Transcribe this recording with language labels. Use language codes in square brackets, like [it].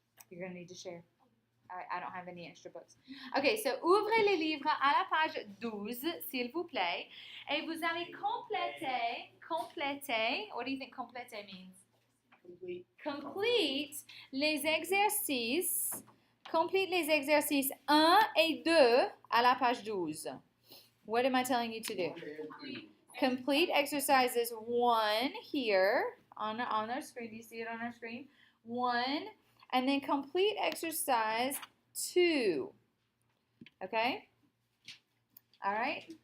[en] You're going to need to share. I don't have any extra books. Okay, so [fr] ouvrez les livres à la page 12, s'il vous plaît. Et vous allez compléter, [en] what do you think compléter means? Complete [fr] les exercices 1 et 2 à la page 12. [en] What am I telling you to do? Complete exercises 1 here on our screen. Do you see it on our screen? 1. And then complete exercise 2. Okay? All right?